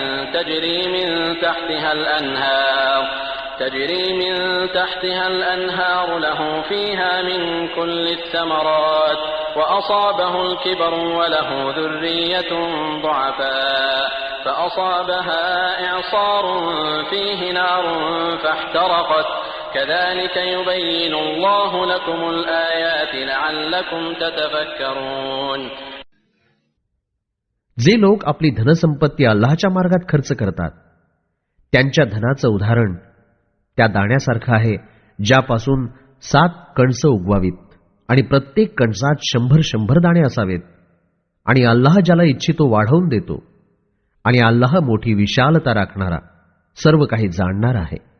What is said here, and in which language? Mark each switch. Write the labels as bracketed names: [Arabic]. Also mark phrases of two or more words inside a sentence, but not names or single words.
[Arabic] تجري من تحتها الأنهار له فيها من كل الثمرات وأصابه الكبر وله ذرية ضعفاء فأصابها إعصار فيه نار فاحترقت كذلك يبين الله لكم الآيات لعلكم تتفكرون. [Marathi] जे लोक आपली धनसंपत्ती अल्लाहच्या मार्गात खर्च करतात त्यांच्या धनाचं उदाहरण त्या दाण्यासारखं आहे ज्यापासून 7 कणसं उगवावीत आणि प्रत्येक कणसात 100 दाणे असावेत आणि अल्लाह ज्याला इच्छितो वाढवून देतो आणि अल्लाह मोठी विशालता राखणारा सर्व काही जाणणार आहे.